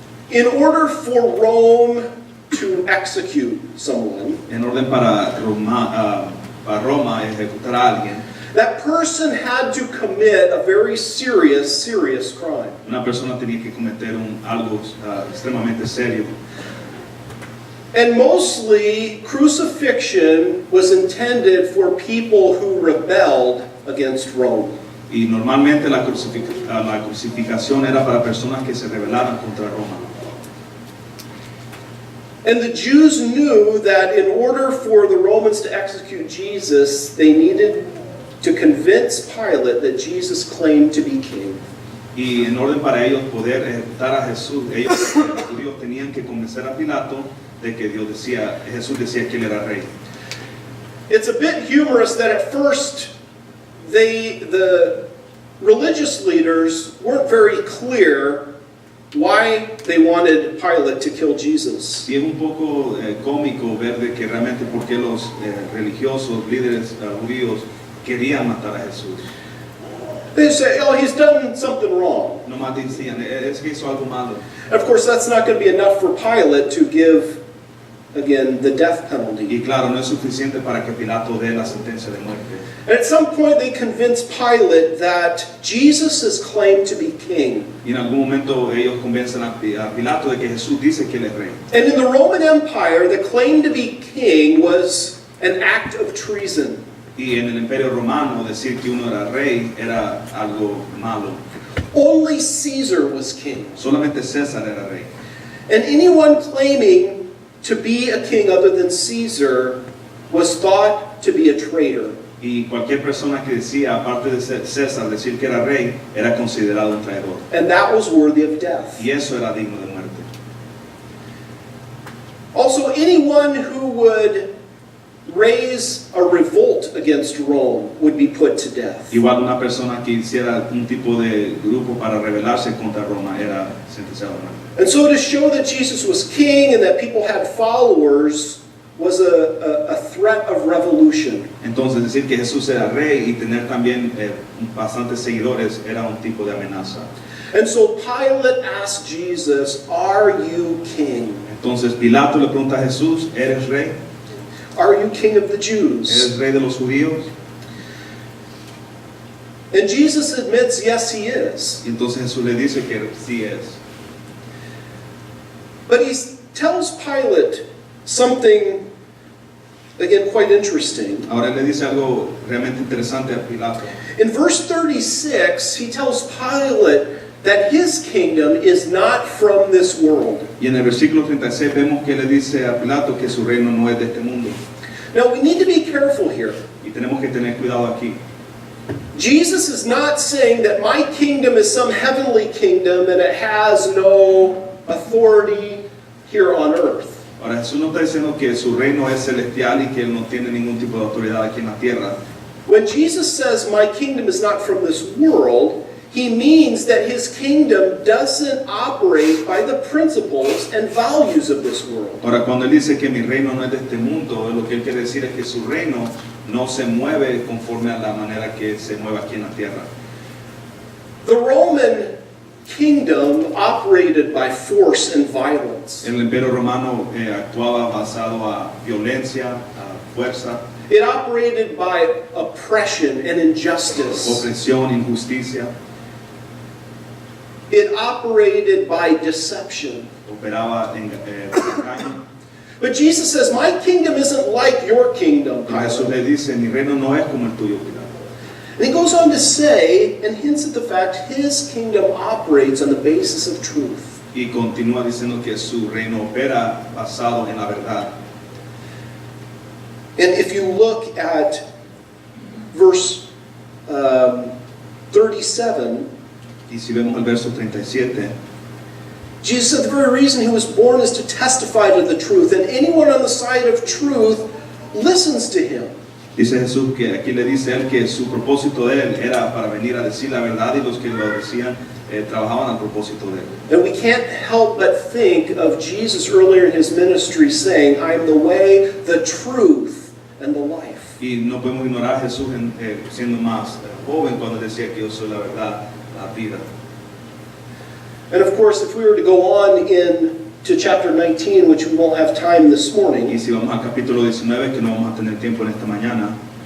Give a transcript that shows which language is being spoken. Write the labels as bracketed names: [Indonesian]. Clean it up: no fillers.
[English] In order for Rome to execute someone, [Spanish] En orden para Roma ejecutar a alguien, [English] that person had to commit a very serious crime. [Spanish] una persona tenía que cometer algo extremadamente serio. [English] And mostly, crucifixion was intended for people who rebelled against Rome. [Spanish] Y normalmente la crucificación era para personas que se rebelaran contra Roma. [English] And the Jews knew that in order for the Romans to execute Jesus, they needed to convince Pilate that Jesus claimed to be king. [Spanish] Y en orden para ellos poder ejecutar a Jesús, los judíos tenían que convencer a Pilato de que Jesús decía que él era rey. [English] It's a bit humorous that at first the religious leaders weren't very clear why they wanted Pilate to kill Jesus. [Spanish] Y es un poco cómico ver de que realmente por qué los religiosos, líderes judíos querían matar a Jesús. [English] They say, oh, he's done something wrong. [Spanish] Nomás decían, es que hizo algo malo. [English] Of course, that's not going to be enough for Pilate to give, again, the death penalty. [Spanish] Y claro, no es suficiente para que Pilato dé la sentencia de muerte. [English] And at some point, they convinced Pilate that Jesus is claimed to be king. [Spanish] Y en algún momento ellos convencen a Pilato de que Jesús dice que él es rey. [English] And in the Roman Empire, the claim to be king was an act of treason. [Spanish] Y en el Imperio Romano decir que uno era rey era algo malo. [English] Only Caesar was king. [Spanish] Solamente César era rey. [English] And anyone claiming to be a king other than Caesar was thought to be a traitor. [Spanish] Y cualquier persona que decía, aparte de César, decir que era rey, era considerado un traidor. [English] And that was worthy of death. [Spanish] Y eso era digno de muerte. [English] Also, anyone who would raise a revolt against Rome would be put to death. [Spanish] Igual una persona que hiciera un tipo de grupo para rebelarse contra Roma era sentenciado a muerte. [English] And so to show that Jesus was king and that people had followers was a threat of revolution. [Spanish] Entonces decir que Jesús era rey y tener también bastantes seguidores era un tipo de amenaza. [English] And so Pilate asked Jesus, "Are you king?" [Spanish] Entonces Pilato le pregunta a Jesús, ¿eres rey? [English] Are you king of the Jews? [Spanish] ¿Eres rey de los judíos? [English] And Jesus admits, yes, he is. [Spanish] Y entonces Jesús le dice que sí es. [English] But he tells Pilate something, again, quite interesting. [Spanish] Ahora él le dice algo realmente interesante a Pilato. [English] In verse 36, he tells Pilate that his kingdom is not from this world. [Spanish] Y en el versículo 36 vemos que le dice a Pilato que su reino no es de este mundo. [English] Now, we need to be careful here. [Spanish] Y tenemos que tener cuidado aquí. [English] Jesus is not saying that my kingdom is some heavenly kingdom and it has no authority here on earth. [Spanish] Ahora Jesús no está diciendo que su reino es celestial y que él no tiene ningún tipo de autoridad aquí en la tierra. [English] When Jesus says my kingdom is not from this world, he means that his kingdom doesn't operate by the principles and values of this world. [Spanish] Ahora cuando él dice que mi reino no es de este mundo, lo que él quiere decir es que su reino no se mueve conforme a la manera que se mueve aquí en la tierra. [English] The Roman kingdom operated by force and violence. [Spanish] El imperio romano actuaba basado a violencia, a fuerza, [English] It operated by oppression and injustice. [Spanish] opresión, injusticia, [English] It operated by deception. [Spanish] operaba en engaño. [English] But Jesus says, my kingdom isn't like your kingdom, [Spanish] Y Jesús [English] Pilate. [Spanish] le dice, mi reino no es como el tuyo, Pilato. [English] And he goes on to say, and hints at the fact, his kingdom operates on the basis of truth. [Spanish] Y continúa diciendo que su reino opera basado en la verdad. [English] And if you look at verse 37, [Spanish] Y si vemos el verso 37, [English] Jesus said the very reason he was born is to testify to the truth, and anyone on the side of truth listens to him. [Spanish] dice Jesús que aquí le dice él que su propósito de él era para venir a decir la verdad y los que lo decían trabajaban al propósito de él. [English] And we can't help but think of Jesus earlier in his ministry saying, I am the way, the truth, and the life. [Spanish] Y no podemos ignorar a Jesús siendo más joven cuando decía que yo soy la verdad, la vida. [English] And of course, if we were to go on to chapter 19, which we won't have time this [Spanish] Y [English] morning, [Spanish] si vamos al capítulo 19, que no vamos a tener tiempo en esta mañana,